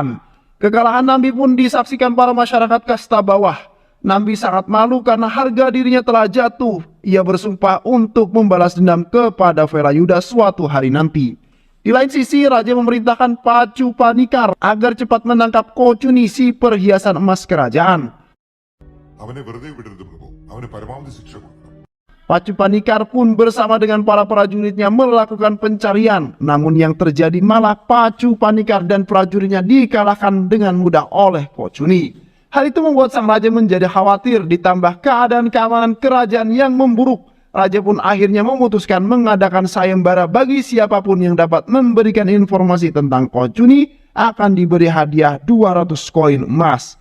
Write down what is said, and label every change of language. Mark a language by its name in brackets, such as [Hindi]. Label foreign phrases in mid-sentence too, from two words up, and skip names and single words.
[Indonesian] Kekalahan Nambi pun disaksikan para masyarakat kasta bawah. Nambi sangat malu karena harga dirinya telah jatuh. Ia bersumpah untuk membalas dendam kepada Velayuda suatu hari nanti. Di lain sisi, raja memerintahkan Pacu Panikar agar cepat menangkap Kocuni, si perhiasan emas kerajaan. [Malayalam] അവനെ വെറുതെ വിടരുത് പ്രഭു. അവന് പരമാവധി ശിക്ഷ കൊടുക്കണം. [Indonesian] Pacu Panikar pun bersama dengan para prajuritnya melakukan pencarian. Namun yang terjadi malah Pacu Panikar dan prajuritnya dikalahkan dengan mudah oleh Kocuni. Hal itu membuat sang raja menjadi khawatir, ditambah keadaan keamanan kerajaan yang memburuk. Raja pun akhirnya memutuskan mengadakan sayembara bagi siapapun yang dapat memberikan informasi tentang Kocuni akan diberi hadiah 200 koin emas.